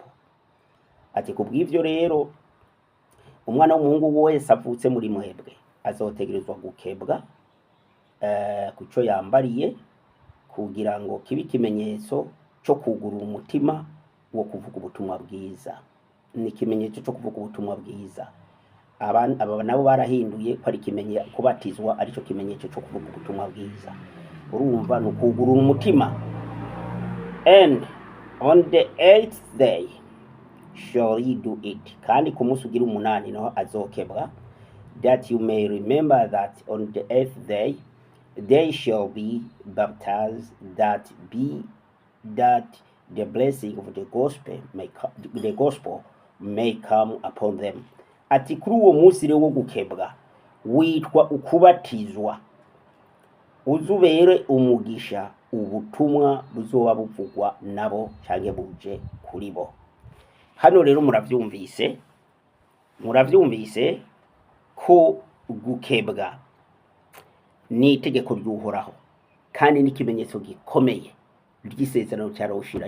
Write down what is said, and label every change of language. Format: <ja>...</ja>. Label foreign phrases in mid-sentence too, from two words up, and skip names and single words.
<rn>Ati kubw'ivyo rero umwana w'umuhungu wese avutse muri mwebwe azotegerezwa gukebwa kuco yambariye, kugira ngo kibe ikimenyetso cyo kugurura umutima wo kuvuga ubutumwa bwiza. Ni ikimenyetso cyo kuvuga ubutumwa bwiza. Aba nabo barahinduye ko ari ikimenyetso, kubatizwa aricyo kimenyetso cyo kuvuga ubutumwa bwiza. Urumva no kugurura umutima.</rn> <en>And on the 8th day shall he do it,</en> <rn>kandi ku munsi ugira 8 no azokebwa,</rn> <en>that you may remember that on the 8th day they shall be baptized, that the blessing of the gospel may come upon them.</en> <rn>Ati kuri uwo munsi rero wo gukebwa witwa ukubatizwa, uzubere umugisha ubutumwa buzoba buvugwa nabo canke buje kuri bo. Hano rero muravyumvise ko gukebwa ni itegeko ry'Uhoraho, kandi ni ikimenyetso gikomeye ry'isezerano cyaroshira.</rn>